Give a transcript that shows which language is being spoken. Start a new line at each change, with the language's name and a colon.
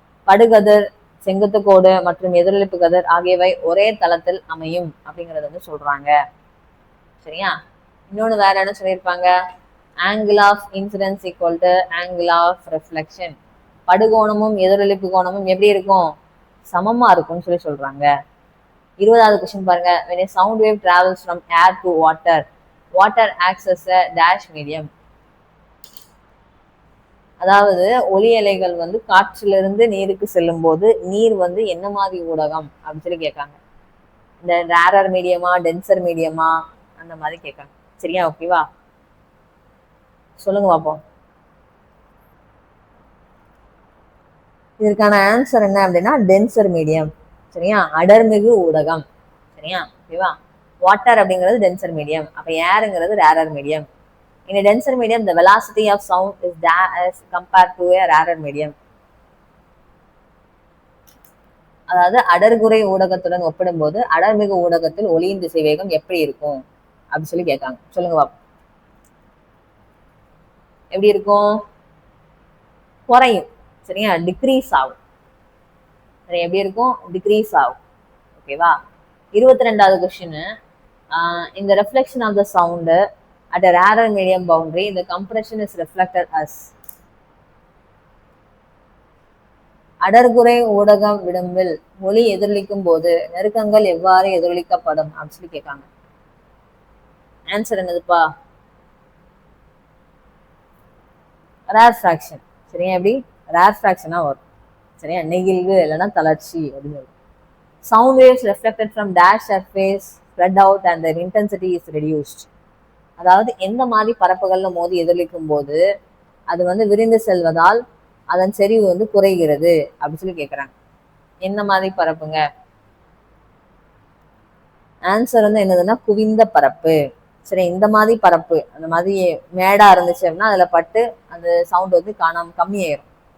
Tamil: படுகதிர், செங்குத்து கோடு மற்றும் எதிரொலிப்பு கதிர் ஆகியவை ஒரே தளத்தில் அமையும் அப்படிங்கறத வந்து சொல்றாங்க. சரியா, இன்னொன்னு வேற என்ன சொல்லியிருப்பாங்க?
English: Angle of incidence equal to angle of reflection.
Tamil: படுகோணமும் எதிரொலிப்பு கோணமும் எப்படி இருக்கும்? சமமா இருக்கும்னு சொல்லி சொல்றாங்க. 20வது கொஸ்டின் பாருங்க.
English: when a sound wave travels from air to water, water acts as a dash medium.
Tamil: அதாவது ஒளி அலைகள் வந்து காற்றிலிருந்து நீருக்கு செல்லும் போது நீர் வந்து என்ன மாதிரி ஊடகம் அப்படின்னு சொல்லி கேட்காங்க. இந்த ரேரர் மீடியமா, டென்சர் மீடியமா, அந்த மாதிரி கேட்காங்க. சரியா, ஓகேவா? சொல்லுங்க பாப்போம். இதற்கான ஆன்சர் என்ன அப்படின்னா டென்சர் மீடியம். சரியா, அடர்மிகு ஊடகம். சரியா, ஓகேவா? வாட்டர் அப்படிங்கிறது டென்சர் மீடியம், அப்ப ஏருங்கிறது rarer medium.
English: In a denser medium, the velocity of sound is as compared to a rarer medium.
Tamil: அதாவது அடர்குறை ஊடகத்துடன் ஒப்பிடும்போது அடர்மிகு ஊடகத்தில் ஒளியின் திசைவேகம் எப்படி இருக்கும் அப்படின்னு சொல்லி கேட்காங்க. சொல்லுங்க பாப்போம். எப்படி இருக்கும்? குறையும். சரியா, டிக்ரீஸ் ஆகும். சரி, எப்படி இருக்கும்? டிக்ரீஸ் ஆகும். ஓகேவா? 22வது question.
English: In the reflection of the sound at a rarer medium boundary, the compression is reflected as.
Tamil: அடர்குறை ஊடகம் விளிம்பில் ஒளி எதிரொலிக்கும் போது நெருக்கங்கள் எவ்வாறு எதிரொலிக்கப்படும் அப்படின்னு சொல்லி கேட்காங்க. ஆன்சர் என்னதுப்பா? ரேர்ஃப்ராக்ஷன். சரியா, எப்படி ரேர்ஃப்ராக்ஷனா வரும். சரியா, நெகிழ்வு இல்லைன்னா தளர்ச்சி அப்படின்னு வரும்.
English: Sound waves reflected from dash surface spread out and their intensity is reduced.
Tamil: அதாவது எந்த மாதிரி பரப்புகள்ல மோதி எதிரொலிக்கும் போது அது வந்து விரிந்து செல்வதால் அதன் செறிவு வந்து குறைகிறது அப்படின்னு சொல்லி கேட்கறாங்க. என்ன மாதிரி பரப்புங்க? ஆன்சர் வந்து என்னதுன்னா குவிந்த பரப்பு. சரி, இந்த மாதிரி பரப்பு, அந்த மாதிரி மேடா இருந்துச்சு அப்படின்னா அதுல பட்டு அந்த சவுண்ட் வந்து கம்மியாயிரும்.